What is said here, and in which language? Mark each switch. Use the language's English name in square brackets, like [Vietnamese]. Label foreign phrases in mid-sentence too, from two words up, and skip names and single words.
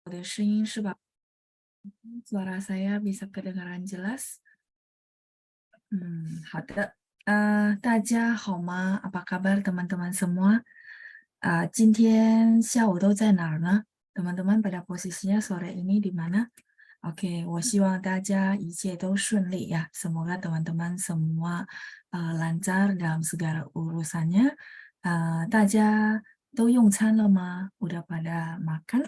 [Chinese] 我的声音是吧？ [Indonesian] Suara saya bisa kedengaran jelas? [Chinese] 好的。大家好吗 [Indonesian] ？Apa kabar teman-teman semua? [Chinese] 今天下午都在哪儿呢 [Indonesian] ？Teman-teman pada posisinya sore ini di mana? Oke, [Chinese] 我希望大家一切都顺利 ya. [Indonesian] Semoga teman-teman semua lancar dalam segala urusannya. [Chinese] 大家都用餐了吗 ？ [Indonesian] Udah pada makan?